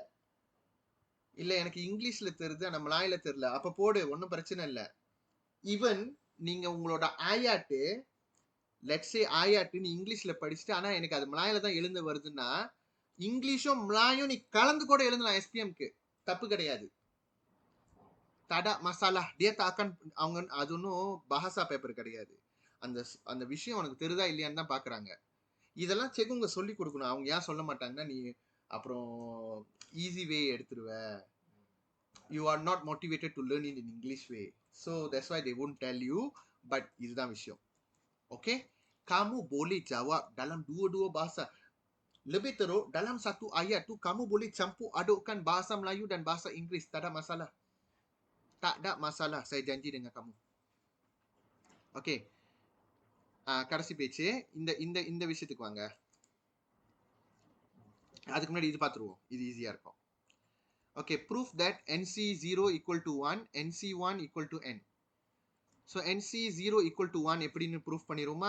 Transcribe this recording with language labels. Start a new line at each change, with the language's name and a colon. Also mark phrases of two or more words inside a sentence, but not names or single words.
Tamil: இல்ல எனக்கு இங்கிலீஷ்ல தெரியுது ஆனா மலாயில தெரியல, அப்ப போடு, ஒன்றும் பிரச்சனை இல்லை. ஈவன் நீங்க உங்களோட ஆயாட்டு,
English: let's say
Tamil: ஆயாட்டு நீ இங்கிலீஷ்ல படிச்சுட்டு ஆனா எனக்கு அது மலாயில தான் எழுந்து வருதுன்னா, இங்கிலீஷும் மலாயும் நீ கலந்து கூட எழுதலாம். SPMக்கு தப்பு கிடையாது.
Malay: tada masalah dia tak akan
Tamil: அவங்க, அது ஒன்றும் பஹாசா பேப்பர் கிடையாது. அந்த அந்த விஷயம் உனக்கு தெரியுதா இல்லையான்னு தான் பார்க்குறாங்க. இதெல்லாம் செக்குங்க சொல்லி கொடுக்கணும். அவங்க ஏன் சொல்ல மாட்டாங்கன்னா, நீ அப்புறம்
English: easy way
Tamil: எடுத்துருவ,
English: You are not motivated to learn in English way, so that's why they won't tell you.
Tamil: பட் இதுதான் விஷயம். ஓகே,
Malay: kamu boleh jawab dalam dua-dua bahasa. Lebih teruk, dalam satu ayat tu kamu boleh campur adukkan bahasa Melayu dan bahasa Inggeris. Tak ada masalah. Tak ada masalah. Saya janji dengan kamu.
Tamil: ஓகே, கடைசி பேச்சு. இந்த இந்த இந்த விஷயத்துக்கு வாங்க. அதுக்கு முன்னாடி இது பார்த்துருவோம், இது ஈஸியாக இருக்கும்.
English: Okay, proof that NC0 equal to 1, NC1 equal to n.
Tamil: ஸோ NC0
English: equal to
Tamil: 1 எப்படின்னு ப்ரூஃப் பண்ணிடுவோமா?